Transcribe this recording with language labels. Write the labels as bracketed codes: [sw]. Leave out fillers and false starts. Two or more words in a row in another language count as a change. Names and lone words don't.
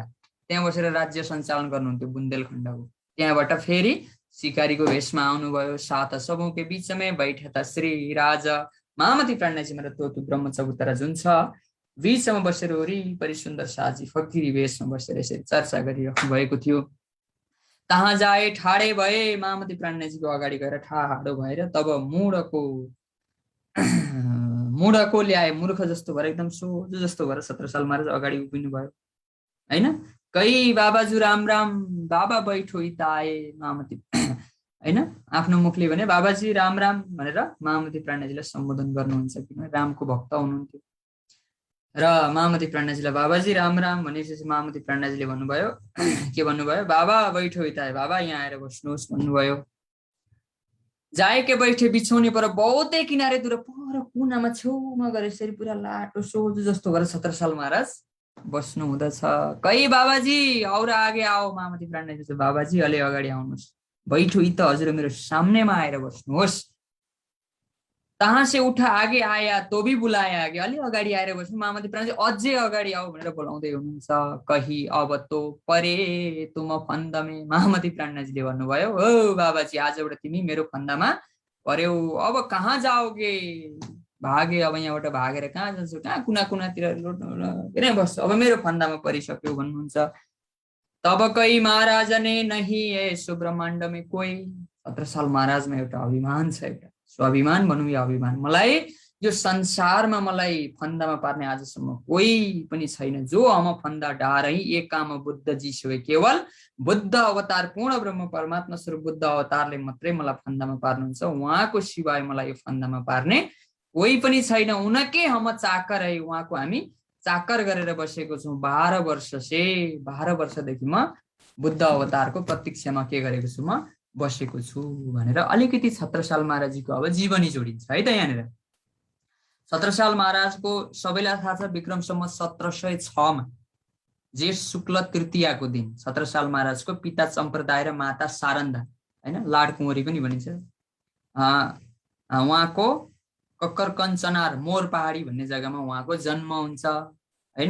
[ne] त्यहाँ बसेर राज्य सञ्चालन गर्नुहुन्थ्यो बुन्देलखण्डको। त्यहाँबाट फेरि सिकारीको भेषमा आउनुभयो। [hi] सात सबौं के बीचमै बैठे [ne] त श्री राजा महामती प्राणनाथजी महाराज, त्यो ब्रह्म चबुतरा जुन छ बीचमा बसेर वरिपरि सुन्दर साजी फकिरी भेषमा बसेर यसरी चर्चा गरिराख्नु भएको थियो। [hi] तहाँ जाए ठाडे भए, [ne] महामती प्राणनाथजीको अगाडि गएर ठाडो भएर तब मुडको ल्याए, मूर्ख जस्तो भएर एकदम सोझो जस्तो भएर 17 साल महाराज अगाडि उभिनु भयो हैन। [hi] कै बाबाजु राम राम, बाबा बैठो इताए महामती हैन। [ne] आफ्नो मुखले भने बाबाजी राम राम भनेर महामती प्राणनाथजीलाई सम्बोधन गर्नुहुन्छ, किनभने रामको भक्त हुनुहुन्थ्यो। र महामती प्राणनाथजीलाई बाबाजी राम राम भनेपछि महामती प्राणनाथजीले भन्नुभयो, के भन्नुभयो, [hi] बाबा बैठो इताए, [ne] बाबा यहाँ आएर बस्नुहोस् भन्नुभयो। [hi] जाए के बैठे बिछौनी पर बहुतै किनारे दूर पर [ne] कुनामा छेउमा गएर यसरी पुरा लाटो सोझो जस्तो गरेर 17 साल महाराज बस्नु हुँदछ। [hi] कै बाबाजी और आगे आओ, [ne] महामती प्राणनाथजी बाबाजी अलि अगाडि आउनुहोस्, बैठो इ त हजुर मेरो सामनेमा आएर बस्नुहोस्। [hi] तहाँ से उठा आगे आया तो भी बुलाया आगे, [ne] अलि अगाडि आएर बस्नु। महामती प्राणनाथजी अझै अगाडि आऊ भनेर बोलाउँदै हुनुहुन्छ। [hi] कही अब तो परे तुम फन्दमे, [ne] महामती प्राणनाथजीले भन्नुभयो, ओ बाबाजी आजबाट तिमी मेरो फन्दामा पर्यौ, [hi] अब कहाँ जाओगे, [ne] भागे, अब यहाँबाट भागेर कहाँ जान्छौ, कहाँ कुना कुनातिर किन बस्छौ, अब मेरो फन्दामा परिसक्यो भन्नुहुन्छ। [hi] तब कही महाराज ने नहीं यसो ब्रह्माण्डमे कोही, [ne] 17 साल महाराजमा एउटा अभिमान छ, एउटा स्वाभिमान भनौँ या अभिमान। मलाई यो संसारमा मलाई फन्दामा पार्ने आजसम्म कोही पनि छैन। [hi] जो हम फन्दा डारै एक काम बुद्ध जी सोए, [ne] केवल बुद्ध अवतार पूर्ण ब्रह्म परमात्मा स्वरूप बुद्ध अवतारले मात्रै मलाई फन्दामा पार्नुहुन्छ। उहाँको सिवाय मलाई यो फन्दामा पार्ने कोही पनि छैन। [hi] उनकै हम चाकर है, [ne] उहाँको हामी चाकर गरेर बसेको छौँ। 12 वर्षदेखि म बुद्ध अवतारको प्रतीक्षामा के गरेको छु, म बसेको छु भनेर अलिकति 17 साल महाराजजीको अब जीवनी जोडिन्छ है त। यहाँनिर 17 साल महाराजको सबैलाई थाहा छ, विक्रम सम्वत 1706 मा जेठ शुक्ल तृतीयाको दिन 17 साल महाराजको पिता चम्प्रदाय र माता सारन्दा हैन, लाडकुँवरी पनि भनिन्छ, उहाँको कक्कर कञ्चनार मोर पहाडी भन्ने जग्गामा उहाँको जन्म हुन्छ हैन।